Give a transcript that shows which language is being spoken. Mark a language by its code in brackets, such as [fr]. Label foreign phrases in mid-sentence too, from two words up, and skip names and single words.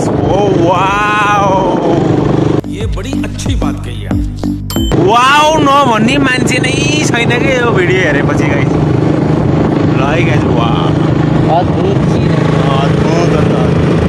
[hi] ओ वाउ, ये बड़ी अच्छी बात कही आप। [ne] वाउ नभन्ने मान्छे नै छैन कि यो भिडियो हेरेपछि गाइस। ल है गाइस, वाउ अद्भुत अद्भुत।